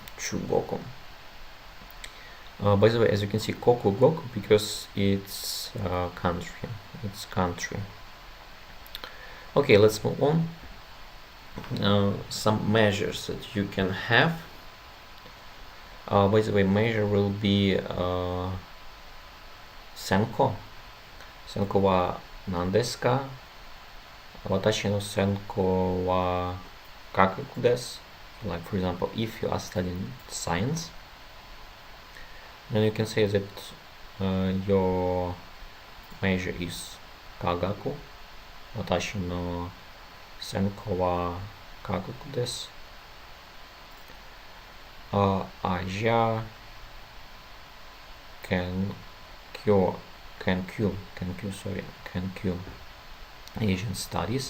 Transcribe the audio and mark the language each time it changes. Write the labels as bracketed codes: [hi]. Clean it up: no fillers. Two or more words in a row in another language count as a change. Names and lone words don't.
[en] By the way, as you can see, Kokugoku, because it's country. Okay, let's move on. Some measures that you can have. By the way, measure will be senko. [ja] 専攻は何ですか? 私の専攻は科学です. [en] Like, for example, if you are studying science, then you can say that your major is kagaku. [ja] 私の専攻は科学です. アジア研究, [en] Asian studies.